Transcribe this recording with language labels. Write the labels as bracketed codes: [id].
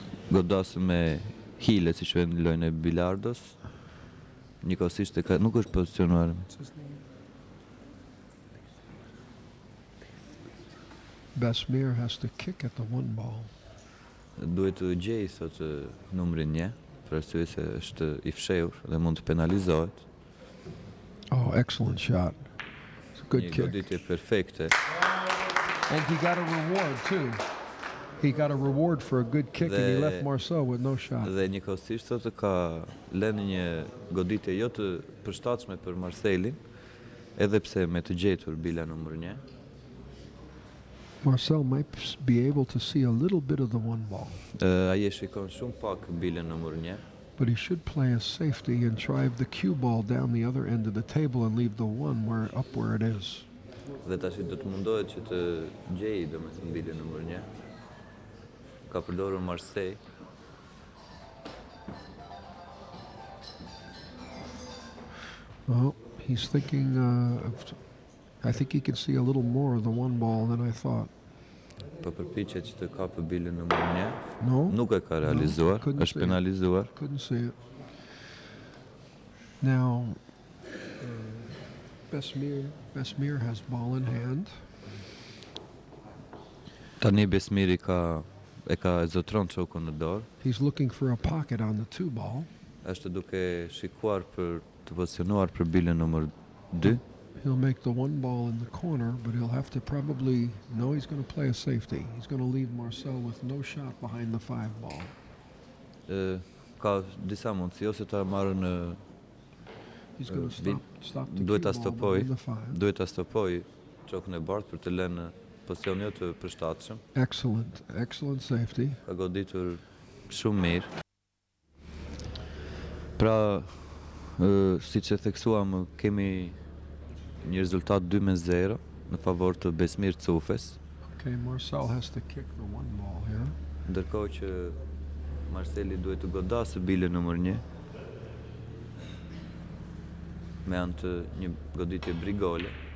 [sq] Godasë me hile, si që në lojën e Bilardos. Njëkohësisht nuk është pozicionuar. [en] Besmir has to kick at the 1 ball. [sq] Duhet të gjej, thotë, numrin 1. Për arsye se është i fshehur dhe mund të penalizohet. [en] Oh, excellent shot. It's a good kick. [sq] Një goditje perfekte. [en] And he got a reward too. He got a reward for a good kick and he left Marcel with no shot. [sq] Dhe njëkohësisht thotë ka lënë një goditje jo të përshtatshme për Marcelin, edhe pse me të gjetur bila numër 1. [en] Marcel might be able to see a little bit of the 1 ball. [sq] Ai e shikon shumë pak bilën numër 1. [en] But he should play a safety and drive the cue ball down the other end of the table and leave the one up where it is. [sq] Dhe tash do të mundohet që të gjejë domethënë bilin numër 1. Ka përdorur Marseille. [en] Well, he's thinking, I think he can see a little more of the one ball than I thought. [sq] Po përpiqet që të kapë bilin numër 1. [en] No? [sq] Nuk e ka realizuar, është penalizuar. [en] Couldn't see it. Now, Besmir has ball in hand. [sq] Tani Besmiri e ka zotëron çokun në dorë. [en] He's looking for a pocket on the 2 ball. [sq] Është duke shikuar për të pozicionuar për bilin numër 2. [en] He'll make the 1 ball in the corner, but he'll have to probably know he's going to play a safety. He's going to leave Marcel with no shot behind the 5 ball. [sq] Ka disa mundësi ose ta marrë në [en] He's going to stop the [sq] duhet ta [en] cue ball behind the 5. [sq] Duhet ta stopoj çokun e bardhë për të lënë në pozicion jo të përshtatshëm. [en] Excellent safety. [sq] Ka goditur shumë mirë. Pra, siç e theksuam, kemi një rezultat 2-0 në favor të Besmir Cufes. [en] Okay, Marcel has to kick the 1 ball here. [sq] Ndërkohë që Marceli duhet të godasë bilin numër 1 me anë të një goditje brigole.